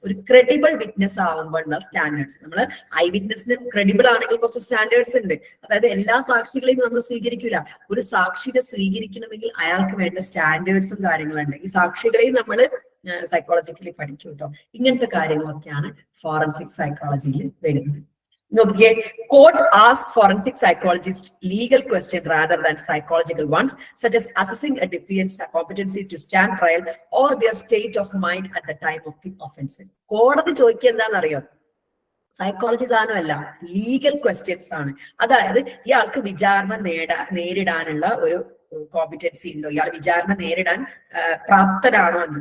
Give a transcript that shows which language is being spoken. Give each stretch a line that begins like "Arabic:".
Malayalam: ഒരു credible witness ആവുമ്പോഴുള്ള standards, നമ്മൾ I വിറ്റ്നസിന് credible ആണെങ്കിൽ കുറച്ച് സ്റ്റാൻഡേർഡ്സ് ഉണ്ട്. അതായത് എല്ലാ സാക്ഷികളെയും നമ്മൾ സ്വീകരിക്കില്ല. ഒരു സാക്ഷിയെ സ്വീകരിക്കണമെങ്കിൽ അയാൾക്ക് വേണ്ട സ്റ്റാൻഡേർഡ്സും കാര്യങ്ങളുണ്ട്. ഈ സാക്ഷികളെയും നമ്മൾ സൈക്കോളജിക്കലി പഠിക്കും കേട്ടോ. ഇങ്ങനത്തെ കാര്യങ്ങളൊക്കെയാണ് ഫോറൻസിക് സൈക്കോളജിയിൽ വരുന്നത്. നോക്കിയേ,
English: Court ask forensic psychologist legal question rather than psychological ones, such as assessing a defendant's competency to stand trial or their state of mind at the time of the offense.
Malayalam: കോടതി ചോദിക്കുക എന്താണെന്നറിയോ? Psychology സാധനമല്ല, legal questions ആണ്. അതായത് ഇയാൾക്ക് വിചാരണ നേരിടാനുള്ള ഒരു കോമ്പിറ്റൻസി ഉണ്ടോ, ഇയാൾ വിചാരണ നേരിടാൻ പ്രാപ്തനാണോ എന്ന്.